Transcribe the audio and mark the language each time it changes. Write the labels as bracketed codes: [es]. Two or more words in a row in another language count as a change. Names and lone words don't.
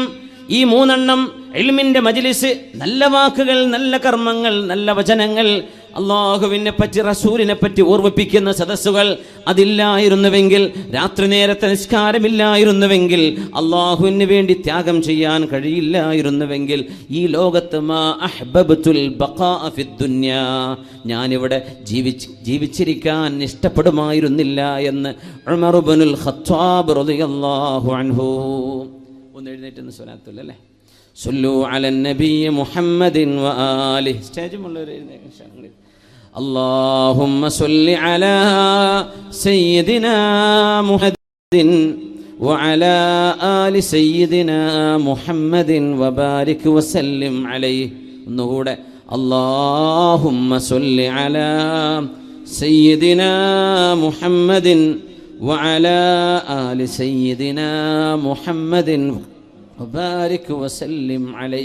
[ml] ഈ മൂന്നെണ്ണം, ഇൽമിന്റെ മജ്ലിസ്, നല്ല വാക്കുകൾ, നല്ല കർമ്മങ്ങൾ, നല്ല വചനങ്ങൾ, അള്ളാഹുവിനെ പറ്റി റസൂലിനെ പറ്റി ഓർമ്മിപ്പിക്കുന്ന സദസ്സുകൾ അതില്ലായിരുന്നുവെങ്കിൽ, രാത്രി നേരത്തെ നിസ്കാരമില്ലായിരുന്നുവെങ്കിൽ, അള്ളാഹുവിന് വേണ്ടി ത്യാഗം ചെയ്യാൻ കഴിയില്ലായിരുന്നുവെങ്കിൽ, ഈ ലോകത്ത് [ar] ما أحببت البقاء في الدنيا, [ml] ഞാനിവിടെ ജീവിച്ചിരിക്കാൻ ഇഷ്ടപ്പെടുമായിരുന്നില്ല എന്ന് ഉമർ ഇബ്നുൽ ഖത്താബ് [ar] رضي الله عنه. [ml] ഒന്ന് എഴുന്നേറ്റ് സ്വലാത്തുല്ലേ, [ar] صلوا على النبي محمد وآله. [ml] സ്റ്റേജുമുള്ളവർ എഴുന്നേൽക്കാൻ. [ar] اللهم صل على سيدنا محمد وعلى آل سيدنا محمد وبارك وسلم عليه. [ml] ഒന്നുകൂടെ, [ar] اللهم صل على سيدنا محمد وعلى آل سيدنا محمد وبارك وسلم عليه.